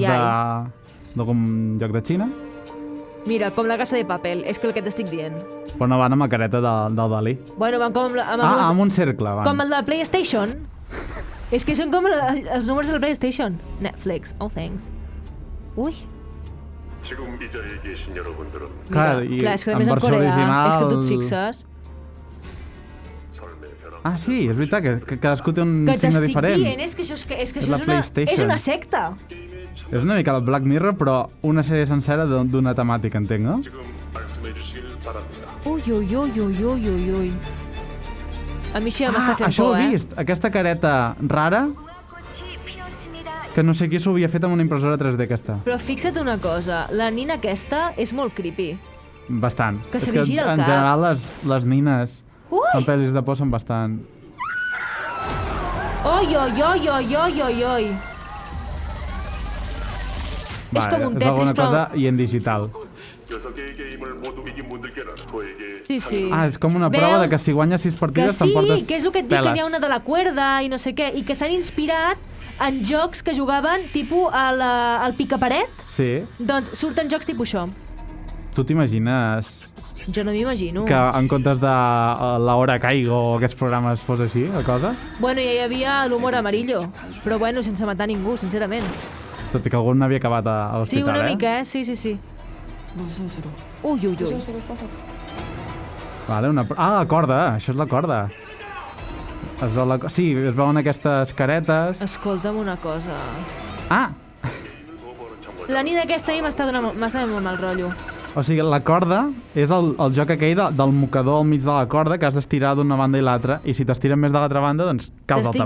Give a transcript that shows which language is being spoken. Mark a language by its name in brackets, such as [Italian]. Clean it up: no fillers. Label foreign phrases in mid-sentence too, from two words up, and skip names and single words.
[Catalan] Ai. d'algun lloc de Xina, Mira, com la Casa de Papel, és que el que t'estic dient. però no van amb la careta del Dalí. Bueno, van com amb Amb un cercle, van. com el de PlayStation. És que són com els números del PlayStation. Netflix, [English] oh thanks. Ui, [Korean] 지금 이 자리에 계신 여러분들은 [Catalan] Clar, mira, i clar, és que a en més en versió Corea, original- és que tu et fixes. [Korean] 삶의 변화. [Catalan] Ah, sí, és veritat, que cadascú té un Que signe t'estic diferent. dient, és que això És la és PlayStation. una secta. És una mica el Black Mirror, però una sèrie sencera d'una temàtica, entenc, no? [Korean] 지금 말씀해 주시길 바랍니다. [Catalan] Ui, ui, ui, ui, ui, ui, ui. A mi això ja m'està fent això por, ho he vist, aquesta careta rara, que no sé qui s'ho havia fet amb una impressora 3D aquesta. Però fixa't una cosa, la nina aquesta és molt creepy. Bastant. Que se És li gira el en cap. general les nines Ui! en pel·lis de por són bastant... Oi, oi, oi, oi, oi, oi, oi. És com un és Tetris, alguna però... cosa i en digital. [Korean] 6개의 게임을 모두 이긴 분들께는 저에게 [Catalan] Sí, sí. Ah, és com una prova de que si guanyes 6 Que partides sí, t'emportes que és el que et dic, que peles. n'hi ha una de [Spanish] la cuerda [Catalan] i no sé què, i que s'han inspirat en jocs que jugaven tipus al picaparet. Sí. Doncs surten jocs tipus això. Tu t'imagines Jo no m'imagino. que en comptes de la hora caigo o aquests programes fos així, la cosa? Bueno, ja hi havia l'humor amarillo, però bueno, sense matar ningú, sincerament. Tot i que algun havia acabat a Sí, l'hospital, una mica, sí, sí, sí. [Korean] 무슨 수로? Ui, ui, 무슨 ui. 수를 써서 [Catalan] Vale, la corda, això és la corda. Es veu sí, es veuen aquestes caretes. Escolta'm una cosa. Ah! La nina aquesta ahir m'està donant molt mal rotllo. O sigui, la corda és el joc aquell del mocador al mig de la corda que has d'estirar d'una banda i l'altra, i si t'estiren més de l'altra banda, doncs caus al